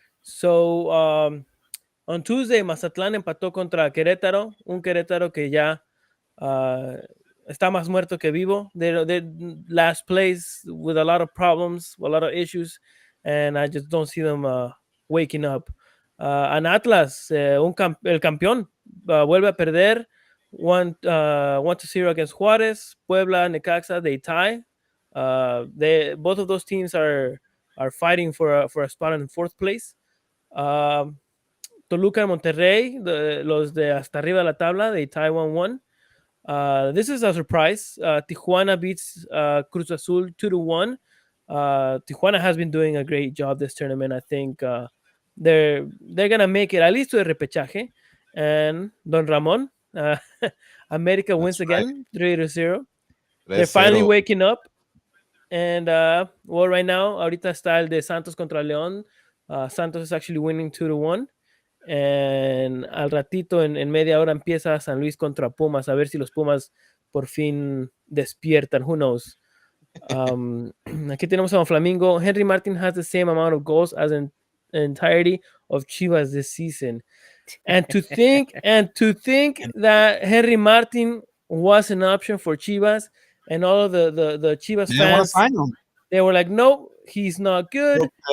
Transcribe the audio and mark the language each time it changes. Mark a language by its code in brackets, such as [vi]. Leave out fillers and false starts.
[es] So, on Tuesday, Mazatlán empató contra Querétaro, un Querétaro que ya está más muerto que vivo. [en] They're last place with a lot of problems, a lot of issues, and I just don't see them waking up. [es] And Atlas, el campeón, vuelve a perder 1-0 [en] against Juárez. Puebla, Necaxa, they tie. Both of those teams are fighting for a spot in fourth place. [es] Toluca and Monterrey, los de hasta arriba de la tabla, [en] they tie [es] 1-1. [en] This is a surprise. Tijuana beats Cruz Azul 2-1. Tijuana has been doing a great job this tournament. I think they're gonna make it at least to the repechaje. And Don Ramon, America wins That's right. again, 3-0. They're 3-0. finally waking up. And well, right now, [es] ahorita está el de Santos contra León. [en] Santos is actually winning 2-1. [es] And al ratito, en media hora, empieza San Luis contra Pumas. A ver si los Pumas por fin despiertan. [en] Who knows? [es] Aquí tenemos a Flamingo. [en] Henry Martin has the same amount of goals as in entirety of Chivas this season. And to think that Henry Martin was an option for Chivas, and all of the Chivas fans, they were like, no, he's not good.